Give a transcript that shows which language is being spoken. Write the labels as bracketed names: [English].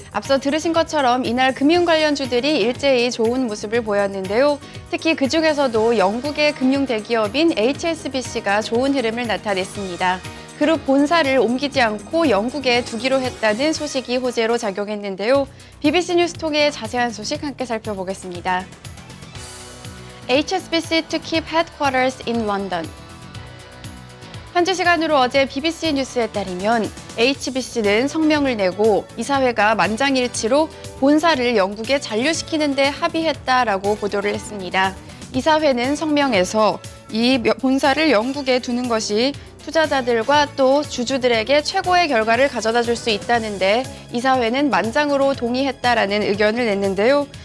[Korean] 앞서 들으신 것처럼 이날 금융 관련주들이 일제히 좋은 모습을 보였는데요. 특히 그중에서도 영국의 금융 대기업인 HSBC가 좋은 흐름을 나타냈습니다. 그룹 본사를 옮기지 않고 영국에 두기로 했다는 소식이 호재로 작용했는데요. BBC 뉴스 통해 자세한 소식 함께 살펴보겠습니다. [English] HSBC to keep headquarters in London. [Korean] 현지 시간으로 어제 BBC 뉴스에 따르면 HBC는 성명을 내고 이사회가 만장일치로 본사를 영국에 잔류시키는 데 합의했다라고 보도를 했습니다. 이사회는 성명에서 이 본사를 영국에 두는 것이 투자자들과 또 주주들에게 최고의 결과를 가져다 줄 수 있다는데 이사회는 만장으로 동의했다라는 의견을 냈는데요.